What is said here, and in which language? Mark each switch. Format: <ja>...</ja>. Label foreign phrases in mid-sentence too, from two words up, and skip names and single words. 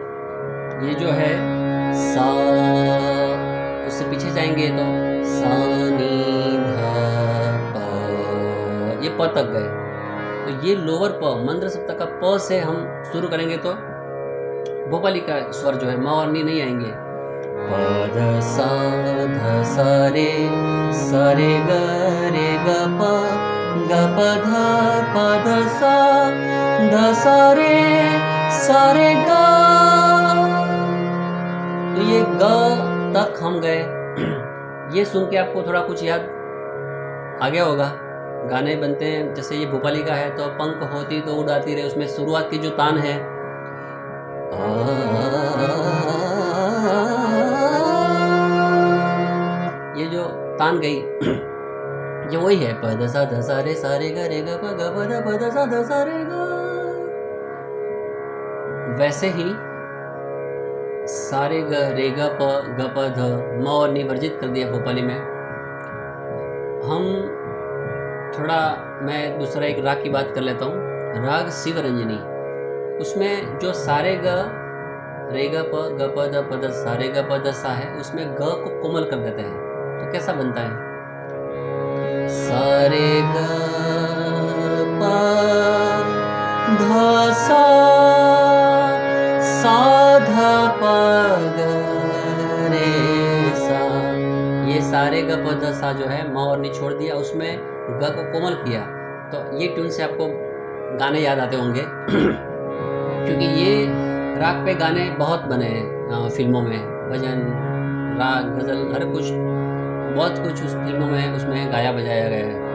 <hi>ये जो है सा, उससे पीछे जाएंगे तो सा नी धा प, ये प तक गए। तो ये लोअर प मंद्र सप्तक का प से हम शुरू करेंगे तो भोपाली का स्वर जो है म और नी नहीं आएंगे। प ध सा रे ग रे ग प ध सा रे ग। तो ये ग तक हम गए। ये सुन के आपको थोड़ा कुछ याद आ गया होगा। गाने बनते हैं जैसे ये भोपाली का है तो पंख होती तो उड़ाती रहे, उसमें शुरुआत की जो तान है ये जो तान गई ये वही है प ध सा रे ग प ग प ध सा रे ग। वैसे ही सारे ग रे ग प ध म और नी वर्जित कर दिया भोपाली में। हम थोड़ा मैं दूसरा एक राग की बात कर लेता हूँ, राग शिवरंजनी। उसमें जो सारे ग रे ग प ध सारे ग प ध सा है, उसमें ग को कोमल कर देते हैं। तो कैसा बनता है? सारे ग प ध सा ध प ग रे सा। ये सारे ग प ध सा जो है म और नी छोड़ दिया, उसमें ग को कोमल किया। तो ये ट्यून से आपको गाने याद आते होंगे क्योंकि ये राग पे गाने बहुत बने हैं फिल्मों में, भजन, राग, गज़ल, हर कुछ, बहुत कुछ उस फिल्मों में उसमें गाया बजाया गया है।</hi>